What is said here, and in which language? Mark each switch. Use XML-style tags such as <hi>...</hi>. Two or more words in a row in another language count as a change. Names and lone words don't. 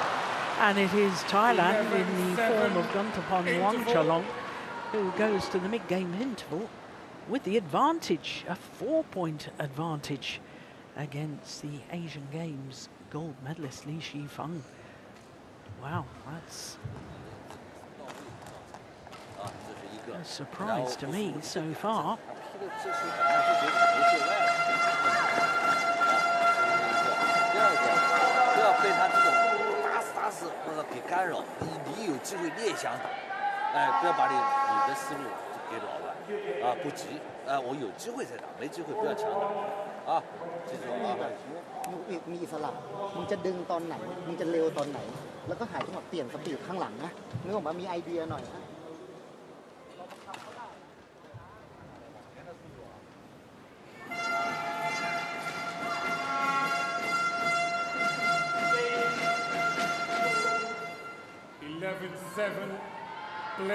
<en>And it is Thailand in the form of Guntapon Wangchalong who goes to the mid-game interval with the advantage, a 4-point advantage against the Asian Games gold medalist Li Shifeng. Wow, that's a surprise to me so far.</en> <zh>不要被他这种打死打死或者给干扰，你有机会列想打，哎，不要把你的思路给扰乱，啊，不急，我有机会再打，没机会不要强打，啊，记住啊。</zh> <th>มีอิสระมึงจะดึงตอนไหนมึงจะเร็วตอนไหนแล้วก็หาจังหวะเปลี่ยนสปีดข้างหลังนะนึกออกมามีไอเดียหน่อยนะ</th> <en>11-7, play.</en>